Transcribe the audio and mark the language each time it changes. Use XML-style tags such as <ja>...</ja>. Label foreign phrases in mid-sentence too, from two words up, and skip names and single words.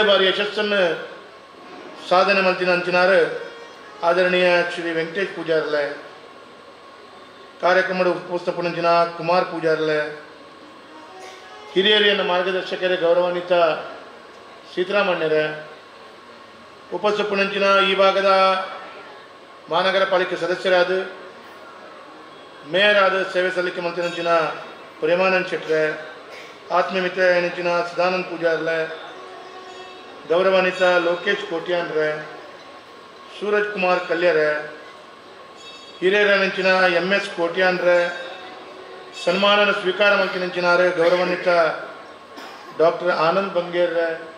<tcy>ಬಾರಿ ಯಶಸ್ಸನ್ನು ಸಾಧನೆ ಮಾಡ್ತೀನಿ ಅಂಚಿನಾರು ಆದರಣೀಯ ಶ್ರೀ ವೆಂಕಟೇಶ್ ಪೂಜಾರ್ಲೆ ಕಾರ್ಯಕ್ರಮದ ಉಪಸ್ಥಿತಪಡಿಸಿನ ಕುಮಾರ್ ಪೂಜಾರ್ಲೆ ಹಿರಿಯರಿಯನ್ನ ಮಾರ್ಗದರ್ಶಕರೇ ಗೌರವಾನ್ವಿತ ಸೀತಾರಾಮಣ್ಣರೇ ಉಪಸ್ಥಿತಪಡಿಸಿನ ಈ ಭಾಗದ ಮಹಾನಗರ ಪಾಲಿಕೆ ಸದಸ್ಯರಾದ ಮೇಯರ್ ಆದ ಸೇವೆ ಸಲ್ಲಿಕೆ ಮಂತ್ರಿನಂಚಿನ ಪ್ರೇಮಾನಂದ್ ಶೆಟ್ರೆ ಆತ್ಮೀಯ ಮಿತ್ರ ಏನಂಚಿನ ಸದಾನಂದ್ ಪೂಜಾರ್ಲೆ ಗೌರವಾನ್ವಿತ ಲೋಕೇಶ್ ಕೋಟ್ಯಾನ್ರೆ ಸೂರಜ್ ಕುಮಾರ್ ಕಲ್ಯರೆ ಹಿರಿಯರನಂಚಿನ MS ಕೋಟ್ಯಾನ್ರೆ ಸನ್ಮಾನನ ಸ್ವೀಕಾರ ಮಂತ್ರಿನಂಚಿನಾರೆ ಗೌರವಾನ್ವಿತ ಡಾಕ್ಟರ್ ಆನಂದ್ ಬಂಗೇರ್ರೆ</tcy>